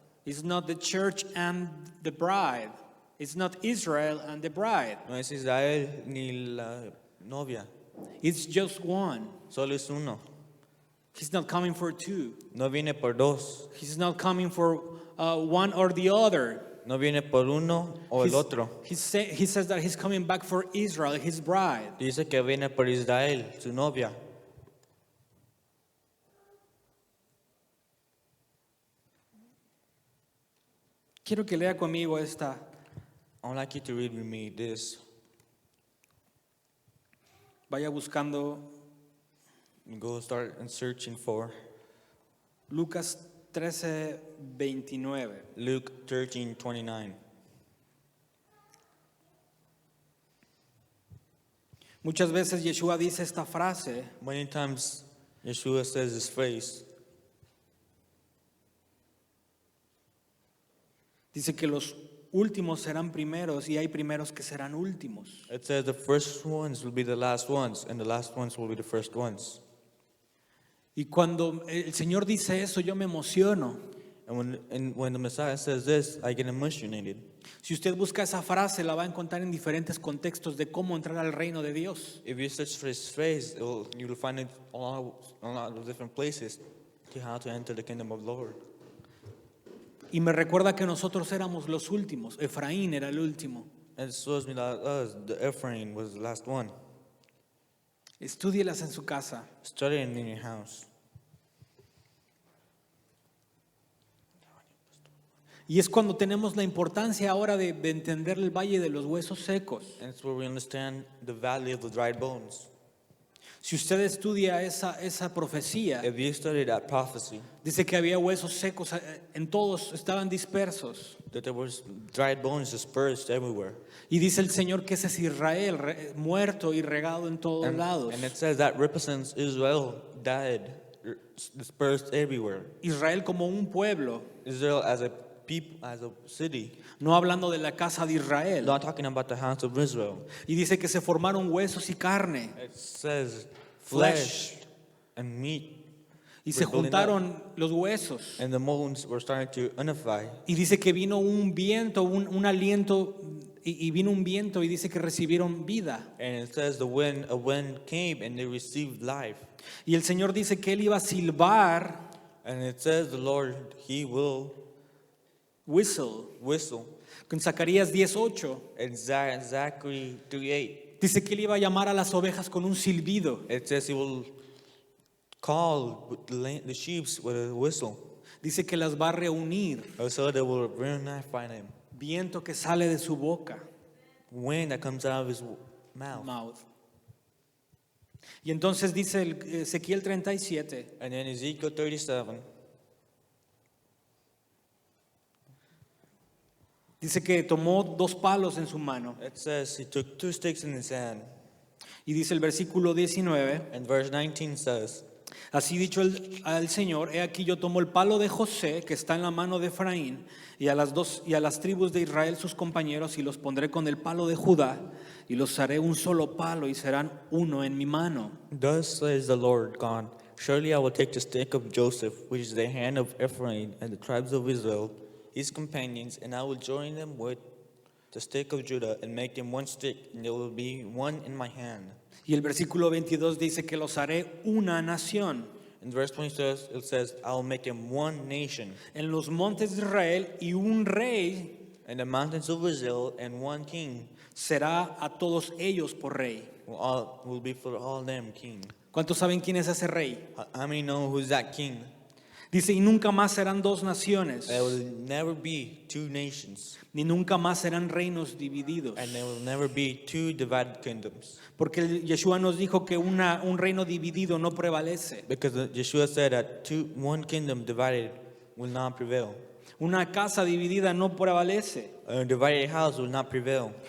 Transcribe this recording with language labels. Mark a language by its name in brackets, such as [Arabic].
[English] It's not the church and the bride. It's not Israel and the bride. [Spanish] No es Israel ni la novia. [English] It's just one. [Spanish] Solo es uno. [English] He's not coming for two. [Spanish] No viene por dos. [English] He's not coming for one or the other. [Spanish] No viene por uno o el otro. [English] He says that he's coming back for Israel, his bride. [Spanish] Dice que viene por Israel, su novia. Quiero que lea conmigo esta. [English] I would like you to read with me this. [Spanish] Vaya buscando [English] Go start and searching for [Spanish] Lucas 13:29. [English] Luke 13:29. [Spanish] Muchas veces Yeshua dice esta frase [English] Many times Yeshua says this phrase. [Spanish] Dice que los últimos serán primeros y hay primeros que serán últimos. [English] It says the first ones will be the last ones, and the last ones will be the first ones. [Spanish] Y cuando el Señor dice eso, yo me emociono. [English] And when the Messiah says this, I get emotionated. [Spanish] Si usted busca esa frase, la va a encontrar en diferentes contextos de cómo entrar al reino de Dios. [English] If you search for this phrase, you'll find it a lot of different places to how to enter the kingdom of the Lord. [Spanish] Y me recuerda que nosotros éramos los últimos. Efraín era el último. [English] And it shows me that us, the Ephraim, was the last one. [Spanish] Estúdielas en su casa. [English] Study it in your house. [Spanish] Y es cuando tenemos la importancia ahora de entender el valle de los huesos secos. [English] And it's where we understand the valley of the dried bones. [Spanish] Si usted estudia esa profecía, [English] If you study that prophecy, [Spanish] dice que había huesos secos, en todos estaban dispersos. [English] that there was dried bones dispersed everywhere. [Spanish] Y dice el Señor que ese es Israel, muerto y regado en todos lados. [English] And it says that represents Israel died, dispersed everywhere. [Spanish] Israel como un pueblo, [English] Israel as a people, as a city. [Spanish] no hablando de la casa de Israel. [English] Not talking about the house of Israel. [Spanish] Y dice que se formaron huesos y carne. [English] It says Flesh. flesh and meat. [Spanish] Y se [English] We're building [Spanish] juntaron los huesos. [English] And the bones were starting to unify. [Spanish] Y dice que vino un viento, un aliento, y vino un viento y dice que recibieron vida. [English] And it says a wind came and they received life. [Spanish] Y el Señor dice que Él iba a silbar, [English] And it says the Lord, He will whistle, whistle. [Spanish] con Zacarías 18. [English] In Zachary 3:8, [Spanish] Dice que Él iba a llamar a las ovejas con un silbido. [English] it says He will call the sheep with a whistle. [Spanish] Dice que las va a reunir. [English] So they will reunify them. [Spanish] Viento que sale de su boca. [English] Wind that comes out of His mouth. [Spanish] Y entonces dice Ezequiel 37, [English] And then Ezekiel 37, [Spanish] dice que tomó 2 palos en su mano. [English] it says He took 2 sticks in His hand. [Spanish] Y dice el versículo 19, [English] And verse 19 says, [Spanish] así dicho al Señor, he aquí yo tomo el palo de José que está en la mano de Efraín y a las tribus de Israel sus compañeros y los pondré con el palo de Judá y los haré un solo palo y serán uno en mi mano. [English] Thus says the Lord God, surely I will take the stick of Joseph, which is the hand of Ephraim and the tribes of Israel, his companions, and I will join them with the stick of Judah and make them one stick, and there will be one in my hand. [Spanish] Y el versículo 22 dice que los haré una nación [English] In verse 20 it says, I will make them one nation, [Spanish] en los montes de Israel y un rey [English] and the mountains of Israel, and one king [Spanish] será a todos ellos por rey. [English] will be for all them king. [Spanish] ¿Cuántos saben quién es ese rey? [English] How many know who's that king? [Spanish] Dice, y nunca más serán 2 naciones, [English] There will never be 2 nations, [Spanish] ni nunca más serán reinos divididos. [English] and there will never be 2 divided kingdoms. [Spanish] Porque Yeshua nos dijo que un reino dividido no prevalece. [English] Because Yeshua said that one kingdom divided will not prevail. [Spanish] Una casa dividida no prevalece. [English] A divided house will not prevail.